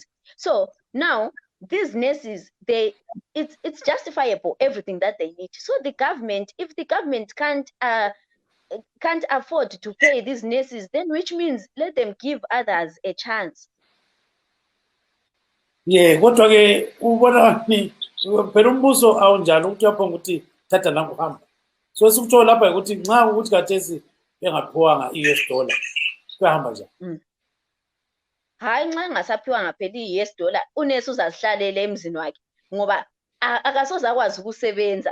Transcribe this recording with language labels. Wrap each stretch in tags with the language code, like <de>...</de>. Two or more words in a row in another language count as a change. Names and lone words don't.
<en>So now these nurses, it's justifiable everything that they need. So the government, if the government can't afford to pay these nurses, then which means let them give others a chance. Yeah,</en> <nd>kodwa ke ubona ni phela umbuso awunjani ukuthi uyaphonga ukuthi thatha nangu hamba. So sikuthola lapha ukuthi nxa ukuthi kathesi engaphiwanga i-US dollar kuyahamba njani? Hayi nxa engasaphiwanga phela i-US dollar unesi uzazihlalela emzini wakhe ngoba akasoze akwazi ukusebenza.</nd>